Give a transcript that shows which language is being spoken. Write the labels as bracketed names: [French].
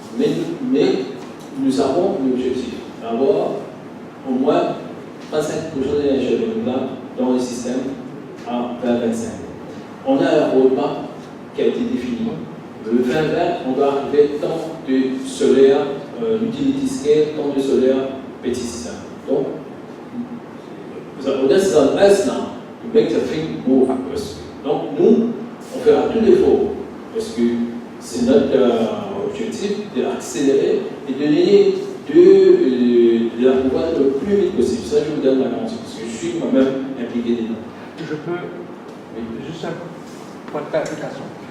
[French] Mais nous avons un objectif, avoir au moins 35% d'énergie renouvelable dans le système à 2025. On a un roadmap qui a été défini. Le 2020, on doit arriver tant de solaire, l'utility scale, tant de solaire petit système. [English] Donc, the onus is on us now to make the thing move. [French] Donc, nous, on fera tout l'effort parce que c'est notre objectif d'accélérer et de donner de la pouvoir le plus vite possible. Ça, je vous donne la garantie parce que je suis moi-même impliqué dedans. Je peux, juste un point de clarification.